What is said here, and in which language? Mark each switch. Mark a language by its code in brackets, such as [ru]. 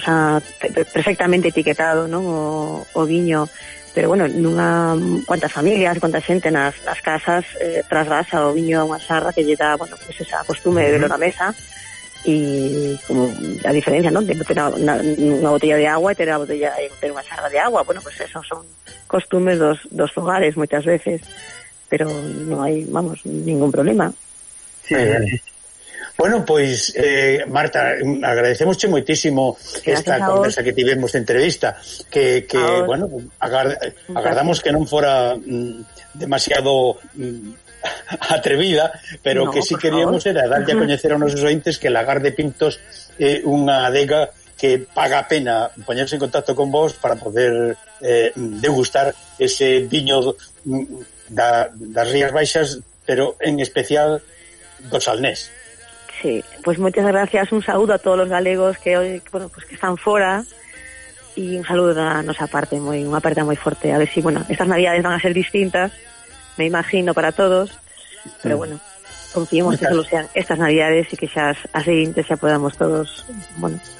[es] O sea, perfectamente etiquetado, ¿no? [gl] O viño. Pero bueno, nunha, [es] cuántas familias, cuánta [gl] xente nas casas trasvasa o viño a unha xarra que lle dá, bueno, pues esa costume de verlo na mesa. E como a diferencia, ¿no? De ter unha botella de agua e ter unha xarra de agua. Bueno, pues eso son costumes dos hogares moitas veces. Pero non hai, vamos, ningún problema. Sí. Bueno, pois, Marta, agradecemos che moitísimo esta conversa que tivemos de entrevista, que bueno, agardamos que non fora demasiado atrevida, pero no, que si sí queríamos favor. Era darlle a coñecer a nosos ointes que Lagar de Pintos é unha adega que paga a pena poñerse en contacto con vos para poder degustar ese viño das Rías Baixas, pero en especial do Salnés. [es] Sí, pues muchas gracias, un saludo a todos los galegos que hoy, bueno, pues que están fuera, y un saludo [gl] a nosa parte, unha aperta moi forte, [es] a ver si, bueno, estas navidades van a ser distintas, me imagino, para todos, pero bueno, confiemos que solo sean estas navidades y que [gl] xa as seguintes xa [es] podamos todos, bueno...